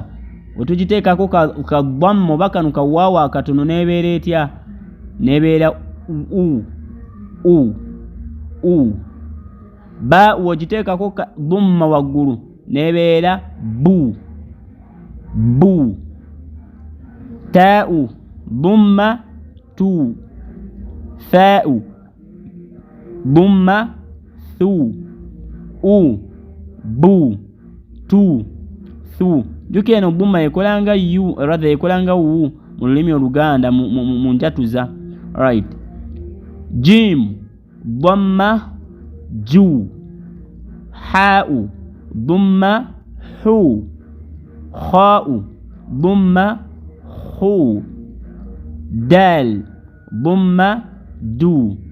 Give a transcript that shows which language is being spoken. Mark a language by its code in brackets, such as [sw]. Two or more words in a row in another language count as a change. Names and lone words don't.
[lg] Otugiteekako ka ddamma oba kano kawaawa akatono neebeera etya? Neebeera u. Ba ogiteekako ddumma waggulu neebeera bu. Taa'u ddumma tu. Fa'u ddumma thu. Bu tu thu. Jukira eno ddumma ekolanga yu, rather ekolanga wu mu lulimi Oluganda mu njatuza. Right. Jim ddumma ju. Ha'u ddumma hu. Kha'u ddumma khu. Dal ddumma du.